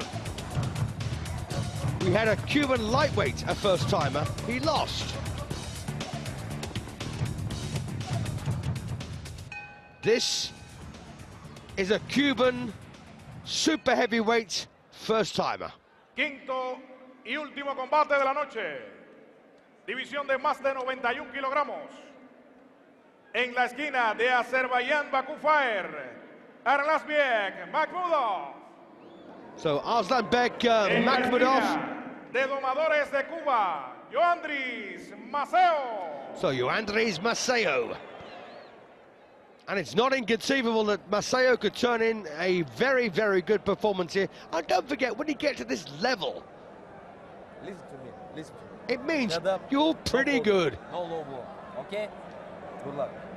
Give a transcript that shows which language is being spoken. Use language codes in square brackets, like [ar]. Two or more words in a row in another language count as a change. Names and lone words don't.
[en] We had a Cuban lightweight, a first-timer, he lost. This is a Cuban super heavyweight first-timer. [es] Quinto y último combate de la noche. División de más de 91 kilogramos. En la esquina de Azerbaijan, Baku Fire, Arslanbek MAKHMUDOV. [en] So Arslanbek MAKHMUDOV. [es] De Domadores de Cuba, Yoandris MACEO. [en] So Yoandris MACEO. And it's not inconceivable that MACEO could turn in a very, very good performance here. And don't forget, when you get to this level, Listen to me, listen to me. it means Shut up. you're pretty good. No low blow, okay? Good luck.